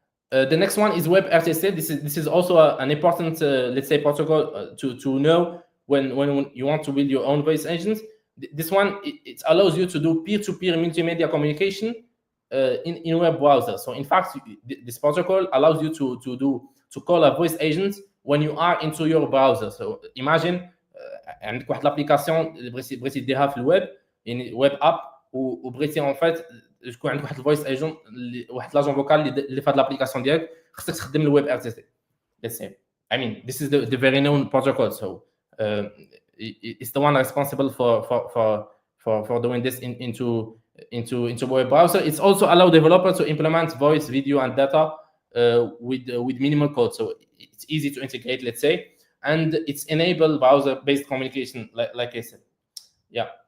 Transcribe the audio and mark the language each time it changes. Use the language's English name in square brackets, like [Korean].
[English] The next one is WebRTC. This is also an important, let's say, protocol to know. when you want to build your own voice agents. This one, it allows you to do peer-to-peer multimedia communication in web browser. So in fact, this protocol allows you to call a voice agent when you are into your browser. [Arabic] So imagine عندك واحد لابليكاسيون اللي بغيتي ديرها في الويب، يعني ويب اب، وبغيتي ان فيت تكون عندك واحد الفويس ايجنت، واحد لاجون فوكال اللي في هاد لابليكاسيون ديالك، خصك تخدم الويب ار تي تي. [English] Let's say, I mean, this is the very known protocol, so it's the one responsible for doing this into web browser. It's also allow developers to implement voice, video, and data with minimal code, so it's easy to integrate, let's say, and it's enable browser-based communication, like I said. Yeah.